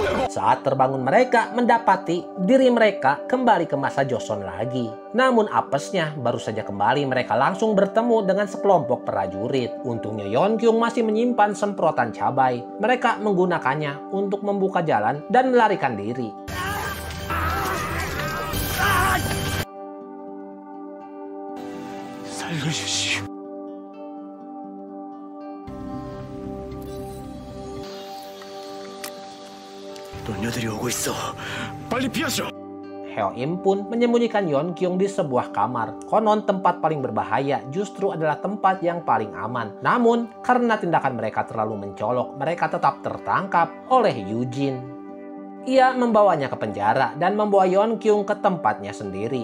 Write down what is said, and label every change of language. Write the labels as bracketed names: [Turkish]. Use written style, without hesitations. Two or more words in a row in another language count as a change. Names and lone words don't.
[Indonesian] Saat terbangun mereka mendapati diri mereka kembali ke masa Joseon lagi. Namun apesnya baru saja kembali mereka langsung bertemu dengan sekelompok prajurit. Untungnya Yeonkyung masih menyimpan semprotan cabai. Mereka menggunakannya untuk membuka jalan dan melarikan diri. [Korean] 살려주시오. 노녀들이 오고 있어. 빨리 피하시오. [Indonesian] Heo-im pun menyembunyikan Yeonkyung di sebuah kamar. Konon tempat paling berbahaya justru adalah tempat yang paling aman. Namun karena tindakan mereka terlalu mencolok, mereka tetap tertangkap oleh Yujin. Ia membawanya ke penjara dan membawa Yeonkyung ke tempatnya sendiri.